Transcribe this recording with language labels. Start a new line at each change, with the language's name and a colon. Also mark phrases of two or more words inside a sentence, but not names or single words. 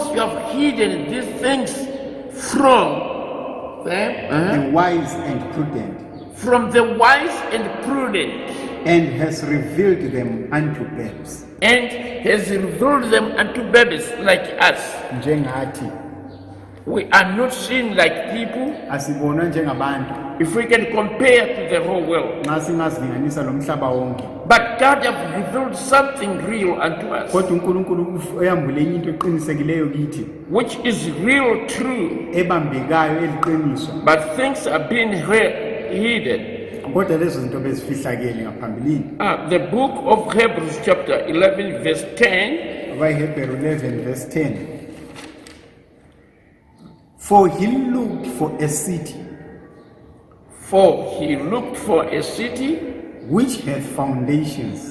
English: because you have hidden these things from them, the wise and prudent, from the wise and prudent, and hast revealed them unto babes. and has revealed them unto babies like us.
North Ndebele: Njengathi
English: We are not seen like people
North Ndebele: asibonwa njengabantu
English: if we can compare to the whole world.
North Ndebele: nxa singazilinganisa lo mhlaba wonke,
English: But God has revealed something real unto us,
North Ndebele: kodwa uNkulunkulu uyambule enye into eqinisekileyo kithi,
English: which is real true,
North Ndebele: ebambekayo eliqiniso,
English: but things are being hidden.
North Ndebele: kodwa lezo zinto bezifihlakele ngaphambilini.
English: The book of Hebrews chapter 11 verse 10, AbaHebrew 11 verse 10. For he looked for a city for he looked for a city which hath foundations,